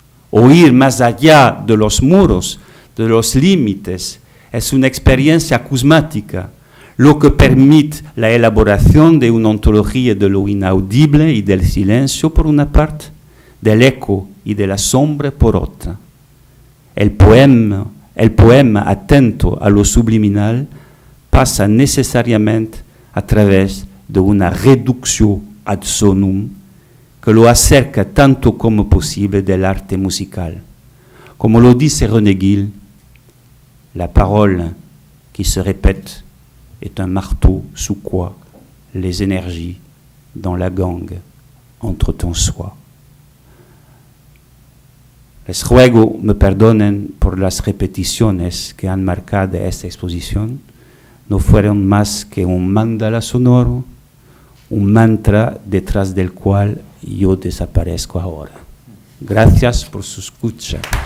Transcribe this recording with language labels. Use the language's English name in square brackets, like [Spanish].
[Spanish] Oír más allá de los muros, de los límites, es una experiencia acusmática, lo que permite la elaboración de una ontología de lo inaudible y del silencio por una parte, del eco y de la sombra por otra. El poema atento a lo subliminal pasa necesariamente a través de una reducción ad sonum que lo acerca tanto como posible del arte musical. Como lo dice [French] René Gil, la parole qui se répète est un marteau sous quoi les énergies dans la gangue entrent en soi. [Spanish] Les ruego me perdonen por las repeticiones que han marcado esta exposición. No fueron más que un mandala sonoro, un mantra detrás del cual yo desaparezco ahora. Gracias por su escucha.